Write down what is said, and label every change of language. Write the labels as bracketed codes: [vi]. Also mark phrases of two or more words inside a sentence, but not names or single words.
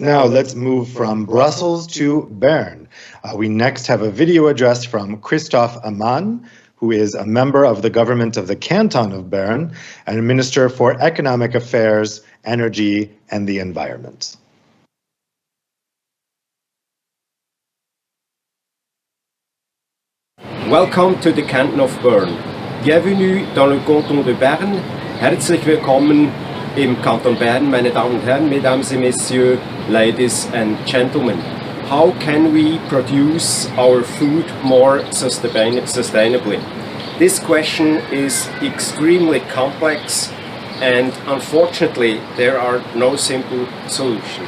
[en] Now let's move from Brussels to Bern. We next have a video address from Christoph Ammann, who is a member of the government of the Canton of Bern and a Minister for Economic Affairs, Energy and the Environment. Welcome to the Canton of Bern. [fr] Bienvenue dans le Canton de Bern. [de] Herzlich willkommen im Kanton Bern, meine Damen und Herren, [fr] Mesdames et Messieurs, [en] Ladies and Gentlemen. How can we produce our food more sustainably? This question is extremely complex and unfortunately there are no simple solutions.